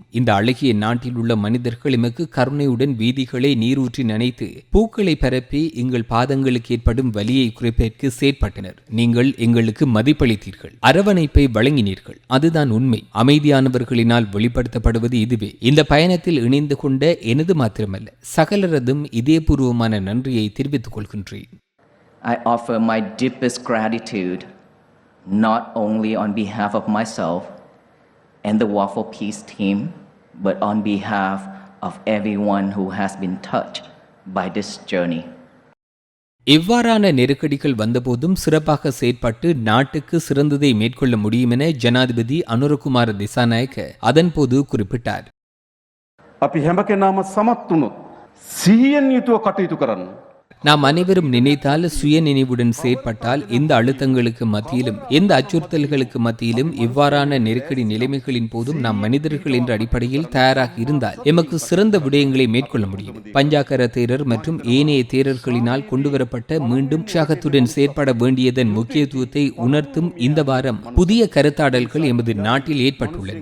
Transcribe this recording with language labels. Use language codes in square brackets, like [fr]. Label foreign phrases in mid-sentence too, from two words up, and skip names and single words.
[ta] இந்த அழகிய நாட்டில் உள்ள மனிதர்கள் எமக்கு கருணையுடன் வீதிகளை நீரூற்றி நனைத்து பூக்களை பரப்பி எங்கள் பாதங்களுக்கு ஏற்படும் வலியை குறைப்பதற்கு செயற்பட்டனர். நீங்கள் எங்களுக்கு மதிப்பளித்தீர்கள், அரவணைப்பை வழங்கினீர்கள். அதுதான் உண்மை. அமைதியானவர்களினால் வெளிப்படுத்தப்படுவது இதுவே. இந்த பயணத்தில் இணைந்து கொண்ட எனது மாத்திரமல்ல, சகலரதும் இதயபூர்வமான நன்றியை தெரிவித்துக் கொள்கின்றேன். [en] I offer my deepest gratitude not only on behalf of myself and the Walk for Peace team, but on behalf of everyone who has been touched by this journey. [ta] எவ்வாறான நெருக்கடிகள் வந்தபோதும் சிறப்பாக செயற்பட்டு நாட்டுக்கு சிறந்ததை மேற்கொள்ள முடியும் என ஜனாதிபதி அனுரகுமார திசாநாயக்க அதன்போது குறிப்பிட்டார். [si] අපි හැම කෙනාම සමත් වුණොත් සිහියෙන් යුතුව කටයුතු කරන්න. [ta] நாம் அனைவரும் நினைத்தால், சுய நினைவுடன் செயற்பட்டால், எந்த அழுத்தங்களுக்கு மத்தியிலும், எந்த அச்சுறுத்தல்களுக்கு மத்தியிலும், இவ்வாறான நெருக்கடி நிலைமைகளின் போதும் நாம் மனிதர்கள் என்ற அடிப்படையில் தயாராக இருந்தால் எமக்கு சிறந்த விடயங்களை மேற்கொள்ள முடியும். பஞ்சாகர தேரர் மற்றும் ஏனைய தேரர்களினால் கொண்டுவரப்பட்ட மீண்டும் உற்சாகத்துடன் செயற்பட வேண்டியதன் முக்கியத்துவத்தை உணர்த்தும் இந்த வாரம் புதிய கருத்தாடல்கள் எமது நாட்டில் ஏற்பட்டுள்ளன.